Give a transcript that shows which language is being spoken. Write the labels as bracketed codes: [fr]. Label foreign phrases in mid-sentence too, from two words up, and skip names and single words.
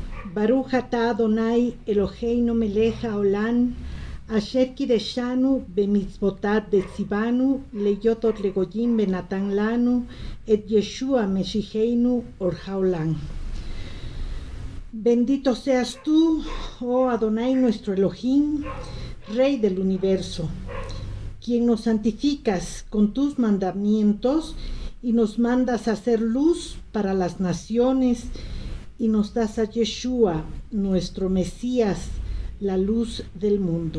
[he] ברוך אתה אדוני אלוהינו מלך העולם אשר קידשנו במצוותיו וציוונו להיות לגויים ונתן לנו את ישוע משיחנו אור העולם. [es] Bendito seas tú, oh Adonai nuestro Elohim, Rey del universo, quien nos santificas con tus mandamientos y nos mandas a hacer luz para las naciones, y nos das a Yeshua, nuestro Mesías, la luz del mundo.